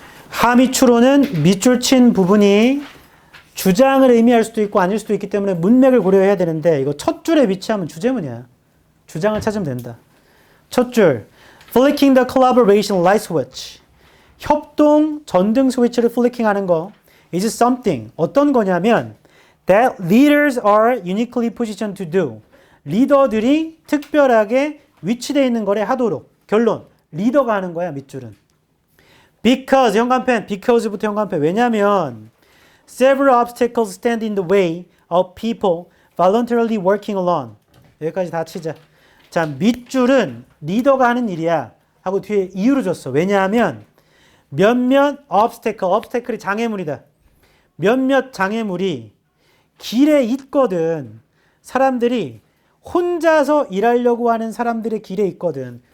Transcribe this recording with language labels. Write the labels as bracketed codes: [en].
[ko] 하미추로는 밑줄 친 부분이 주장을 의미할 수도 있고 아닐 수도 있기 때문에 문맥을 고려해야 되는데 이거 첫 줄에 위치하면 주제문이야. 주장을 찾으면 된다. 첫 줄. [en] Flicking the collaboration light switch. [ko] 협동 전등 스위치를 플리킹하는 거 [en] is something. [ko] 어떤 거냐면 [en] that leaders are uniquely positioned to do. [ko] 리더들이 특별하게 위치되어 있는 거래 하도록. 결론. 리더가 하는 거야 밑줄은. Because 현관펜. Because부터 현관펜. 왜냐면 [en] several obstacles stand in the way of people voluntarily working alone. [ko] 여기까지 다 치자. 자, 밑줄은 리더가 하는 일이야. 하고 뒤에 이유를 줬어. 왜냐하면 몇몇 obstacle이 장애물이다. 몇몇 장애물이 길에 있거든. 사람들이 혼자서 일하려고 하는 사람들의 길에 있거든.